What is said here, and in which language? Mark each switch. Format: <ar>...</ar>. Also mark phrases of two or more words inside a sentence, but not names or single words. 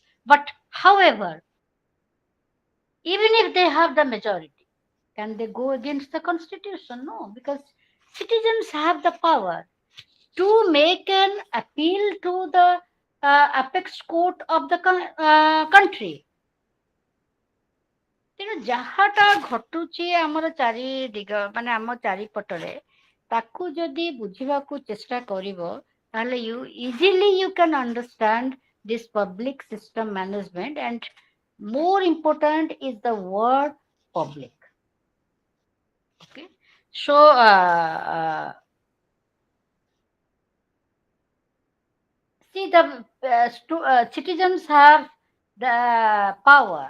<en>But however, even if they have the majority, can they go against the constitution? No, because citizens have the power to make an appeal to the apex court of the country.</en> <or>ତେଣୁ ଯାହାଟା ଘଟୁଛି ଆମର ଚାରି ଦିଗ ମାନେ ଆମ ଚାରିପଟରେ ତାକୁ ଯଦି ବୁଝିବାକୁ ଚେଷ୍ଟା କରିବ ତାହେଲେ</or> <en>you can understand this public system management, and more important is the word public. Okay, so see, the citizens have the power.</en>